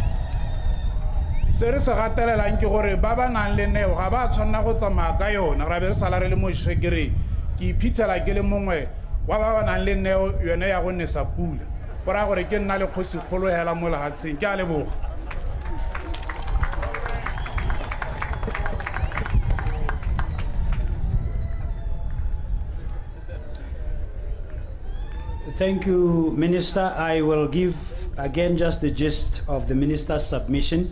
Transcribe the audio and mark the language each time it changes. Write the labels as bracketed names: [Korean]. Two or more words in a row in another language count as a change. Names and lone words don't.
[Tswana] se re se gatelelang ke gore ba ba nang le neo ga ba tshwanna go tsamaya ka yona ra be re sala re le mo shekere ke iphithela ke le mongwe wa ba ba nang le neo yone ya go nesa pula gora gore ke nna le Kgosikgolo hela mo lehatsheng ke a leboga. [English] Thank you, Minister. I will give again just the gist of the Minister's submission.